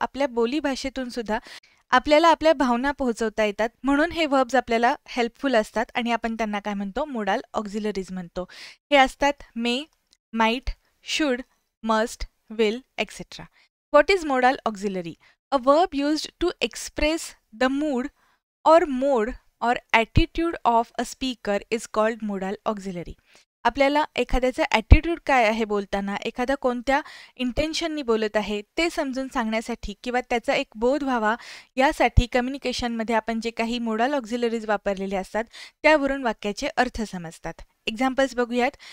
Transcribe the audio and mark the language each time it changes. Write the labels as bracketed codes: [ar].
[mr] आपल्या बोलीभाषेतून सुद्धा आपल्याला आपल्या भावना पोहोचवता येतात म्हणून हे व्हर्ब्स आपल्याला हेल्पफुल असतात आणि आपण त्यांना काय म्हणतो मोडाल ऑक्झिलरीज म्हणतो. हे असतात मे, might, should, must, will etcetera. [en] What is modal auxiliary? A verb used to express the mood or mode or attitude of a speaker is called modal auxiliary. [mr] आपल्याला एखाद्याचा ॲटिट्यूड काय आहे बोलताना एखादा कोणत्या इंटेन्शननी बोलत आहे ते समजून सांगण्यासाठी किंवा त्याचा एक बोध व्हावा यासाठी कम्युनिकेशनमध्ये आपण जे काही मोडाल ऑक्झिलरीज वापरलेले असतात त्यावरून वाक्याचे अर्थ समजतात. एक्झाम्पल्स बघूयात.